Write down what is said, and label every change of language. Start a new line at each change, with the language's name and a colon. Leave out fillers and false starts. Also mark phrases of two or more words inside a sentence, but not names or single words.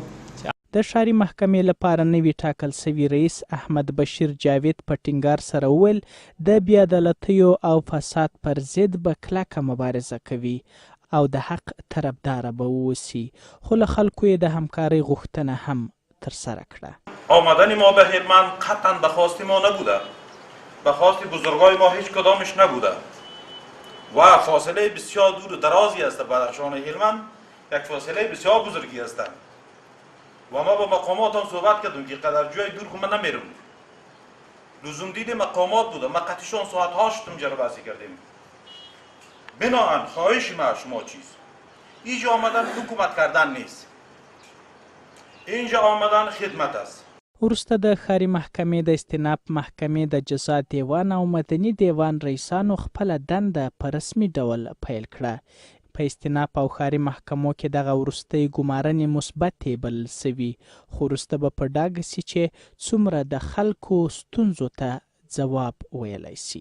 Pashto: د ښاري محکمې لپاره نوي ټاکل سوي رئیس احمد بشیر جاوید په ټینګار سره وویل د بېعدالتیو او فساد پر ضد به کلکه مبارزه کوي او د حق طرفداره به واوسي، خو له خلکو یې د همکارۍ غوښتنه هم ترسره کړه.
Persian: آمدن ما به هلمند قطعا به خواست ما نبوده، به خواست بزرگای ما هیچ کدامش نبوده و فاصله بسیار دور و درازی است. بدخشان هلمند یک فاصله بسیار بزرگی است و ما با مقامات هم صحبت کردیم که قدر جای دور که ما نمیرم، لزوم دید مقامات بوده. ما قطعشان ساعتها شدیم جلوبازی کردیم. بناهن خواهش ما شما چیز اینجا آمدن حکومت کردن نیست، اینجا آمدن خدمت است.
Pashto: وروسته د ښاري محکمې د استیناف محکمې د جزا دیوان او مدني دیوان رئیسانو خپله دنده په رسمي ډول پیل کړه. په استیناف او ښاري محکمو کې دغه وروستۍ ګمارنې مثبتې بلل سوي، خو وروسته به په ډاګه سي چې څومره د خلکو ستونزو ته ځواب ویلی سي.